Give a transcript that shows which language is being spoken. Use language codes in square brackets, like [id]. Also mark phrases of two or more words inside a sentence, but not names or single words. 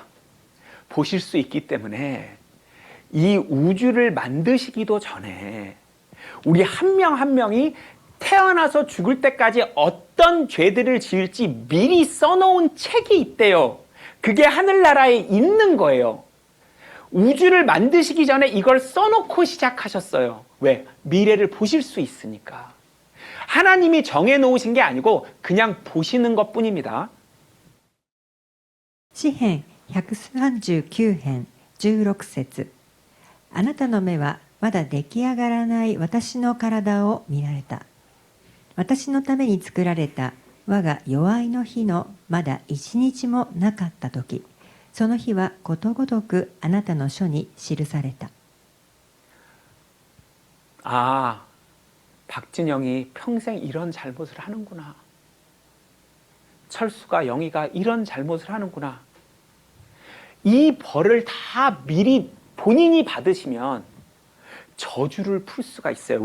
[ko] 보실 수 있기 때문에 이 우주를 만드시기도 전에 우리 한 명 한 명이 태어나서 죽을 때까지 어떤 죄들을 지을지 미리 써놓은 책이 있대요. 그게 하늘나라에 있는 거예요. 우주를 만드시기 전에 이걸 써놓고 시작하셨어요. 왜? 미래를 보실 수 있으니까. 하나님이 정해놓으신 게 아니고 그냥 보시는 것뿐입니다. [ja] 詩編139編16節あなたの目はまだ出来上がらない私の体を見られた。私のために作られた我が弱いの日のまだ一日もなかった時、その日はことごとくあなたの書に記された。 [ko] 아, 박진영이 평생 이런 잘못을 하는구나. 철수가, 영희가 이런 잘못을 하는구나. 이 벌을 다 미리 본인이 받으시면 저주를 풀 수가 있어요.